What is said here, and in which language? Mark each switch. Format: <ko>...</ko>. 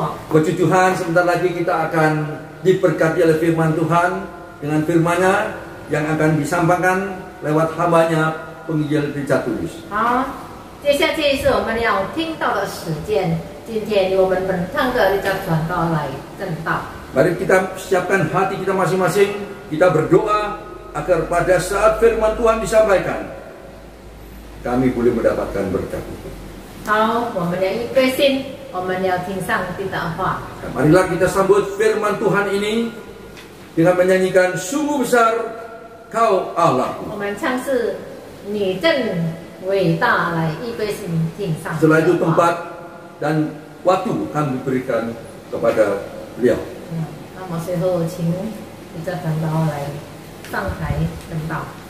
<id>Puji Tuhan, sebentar lagi kita akan diberkati oleh firman Tuhan dengan firman-Nya yang akan disampaikan lewat hamba-Nya penginjil Richard Tulus.</id> <zh>好，接下去是我们要听到的时间。今天由我们本堂的Richard传道来证道。</zh> <id>Mari kita siapkan hati kita masing-masing. Kita berdoa agar pada saat firman Tuhan disampaikan, kami boleh mendapatkan berkat itu.</id> <zh>好，我们要预备心，我们要听上帝的话。</zh> <id>Marilah kita sambut firman Tuhan ini dengan menyanyikan sungguh besar Kau Allah.</id> <zh>我们唱是你正伟大，来预备心听上帝</zh> <id>Setelah itu</id> <zh>的话。</zh> <id>tempat dan waktu kami berikan kepada beliau.</id> <zh>那么随后请Richard传道来上台证道。</zh>